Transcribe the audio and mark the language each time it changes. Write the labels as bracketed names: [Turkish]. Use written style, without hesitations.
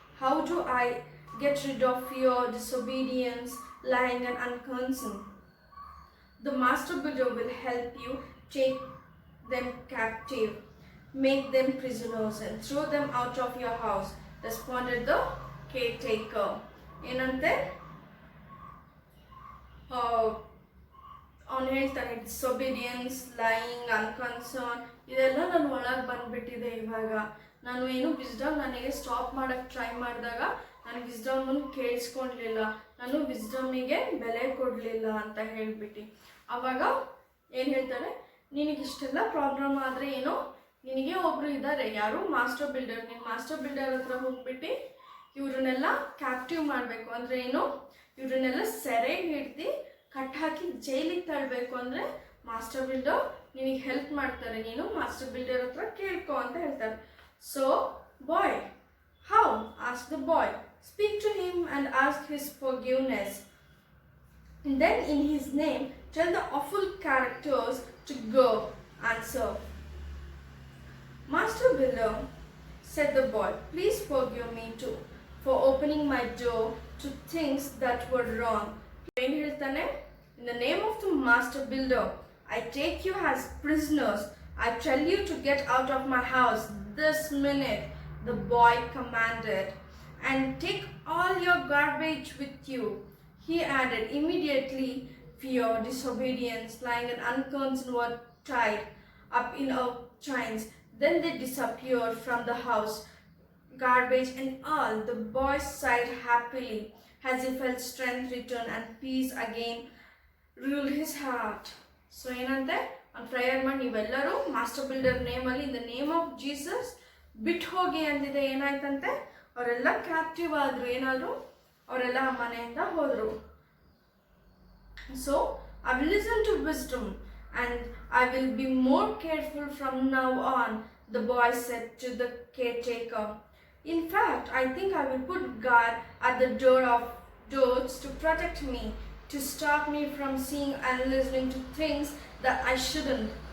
[English] How do I get rid of fear, disobedience, lying and unconcern?" "The Master Builder will help you take them captive, make them prisoners and throw them out of your house," responded the caretaker. [Kannada] ಏನಂತೆ ಅವನು ಹೇಳ್ತಾನೆ, disobedience, lying, ಅನ್ಕನ್ಸರ್ನ್ ಇದೆಲ್ಲ ನನ್ನ ಒಳಗೆ ಬಂದ್ಬಿಟ್ಟಿದೆ. ಇವಾಗ ನಾನು ಏನು ವಿಸ್ಡಮ್ ನನಗೆ ಸ್ಟಾಪ್ ಮಾಡೋಕ್ಕೆ ಟ್ರೈ ಮಾಡಿದಾಗ ನಾನು ವಿಸ್ಡಮನ್ನು ಕೇಳಿಸ್ಕೊಳ್ಲಿಲ್ಲ, ನಾನು ವಿಸ್ಡಮಿಗೆ ಬೆಲೆ ಕೊಡಲಿಲ್ಲ ಅಂತ ಹೇಳ್ಬಿಟ್ಟು ಆವಾಗ ಏನು ಹೇಳ್ತಾರೆ, ನಿನಗಿಷ್ಟೆಲ್ಲ ಪ್ರಾಬ್ಲಮ್ ಆದರೆ ಏನೋ ನಿನಗೆ ಒಬ್ಬರು ಇದ್ದಾರೆ, ಯಾರು ಮಾಸ್ಟರ್ ಬಿಲ್ಡರ್. ನೀನು ಮಾಸ್ಟರ್ ಬಿಲ್ಡರ್ ಹತ್ರ ಹೋಗ್ಬಿಟ್ಟು ಇವ್ರನ್ನೆಲ್ಲ ಕ್ಯಾಪ್ಟಿವ್ ಮಾಡಬೇಕು ಅಂದರೆ ಏನು, ಇವ್ರನ್ನೆಲ್ಲ ಸೆರೆಗೆ ಹಿಡ್ದು ಕಟ್ ಹಾಕಿ ಜೈಲಿಗೆ ತಳ್ಳಬೇಕು ಅಂದರೆ ಮಾಸ್ಟರ್ ಬಿಲ್ಡರ್ ನಿನಗೆ ಹೆಲ್ಪ್ ಮಾಡ್ತಾರೆ, ನೀನು ಮಾಸ್ಟರ್ ಬಿಲ್ಡರ್ ಹತ್ರ ಕೇಳ್ಕೊ ಅಂತ ಹೇಳ್ತಾರೆ. [English] So boy, how ask the boy, speak to him and ask his forgiveness. Then in his name tell the awful characters to go. Answer. "Master Builder," said the boy, "please forgive me too for opening my door to things that were wrong." [Kannada] ಏನು ಹೇಳ್ತಾನೆ, [English] "In the name of the Master Builder, I take you as prisoners. I tell you to get out of my house this minute," the boy commanded, "and take all your garbage with you," he added. Immediately, fear, disobedience, lying and unconcern were tied up in a chains. Then they disappeared from the house, garbage and all. The boy sighed happily as he felt strength return and peace again ruled his heart. [Kannada] So ಏನಂತೆ, ಒಂದು prayer ಮಾಡಿ ನೀವೆಲ್ಲರೂ master builder ನೇಮಲ್ಲಿ [English] in the name of Jesus [Kannada] ಬಿಟ್ಟು ಹೋಗಿ ಅಂತಿದೆ. ಏನಾಯ್ತಂತೆ, ಅವರೆಲ್ಲ captive ಆದರು, ಏನಾದ್ರು ಅವರೆಲ್ಲ ಮನೆಯಿಂದ ಹೋದರು. [English] So I will listen to wisdom and I will be more careful from now on, the boy said to the caretaker. "In fact, I think I will put guard at the doors to protect me, to stop me from seeing and listening to things that I shouldn't."